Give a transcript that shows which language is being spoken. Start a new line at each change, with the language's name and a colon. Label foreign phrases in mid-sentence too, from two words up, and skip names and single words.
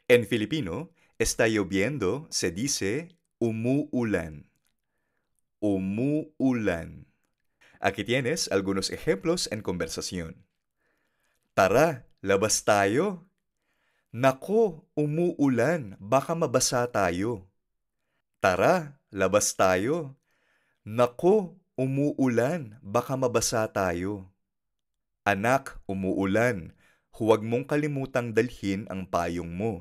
Spanish: En Filipino, está lloviendo se dice umuulan.
Filipino: Umuulan.
Spanish: Aquí tienes algunos ejemplos en conversación.
Filipino: Tara, labas tayo. Nako, umuulan, baka mabasa tayo. Tara, labas tayo. Nako, umuulan, baka mabasa tayo. Anak, umuulan, huwag mong kalimutang dalhin ang payong mo.